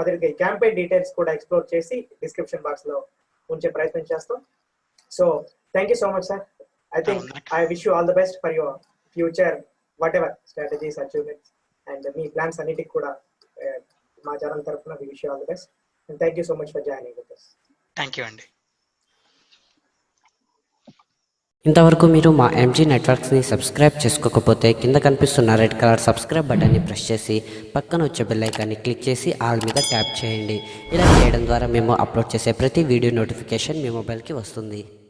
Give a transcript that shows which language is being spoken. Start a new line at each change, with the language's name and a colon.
Telugu: అదే ఈ campaign details కూడా ఎక్స్ప్లోర్ చేసి డిస్క్రిప్షన్ బాక్స్ లో ఉంచే ప్రయత్నం చేస్తాం.
English: So thank you so much sir. I think I wish you all the best for your future, whatever strategies, achievements, and మీ plans
Telugu: అన్నిటికి కూడా మా ఛానల్ తరఫున
English: we wish you all the best, and thank you so much for joining with us. Thank you అండి.
Telugu: ఇంతవరకు మీరు మా MG నెట్వర్క్స్ని subscribe చేసుకోకపోతే కింద కనిపిస్తున్న రెడ్ కలర్ సబ్స్క్రైబ్ బటన్ని ప్రెస్ చేసి పక్కన వచ్చే బెల్ ఐకాన్ని క్లిక్ చేసి ఆల్ మీద ట్యాప్ చేయండి. ఇలా చేయడం ద్వారా మేము అప్లోడ్ చేసే ప్రతి వీడియో నోటిఫికేషన్ మీ మొబైల్కి వస్తుంది.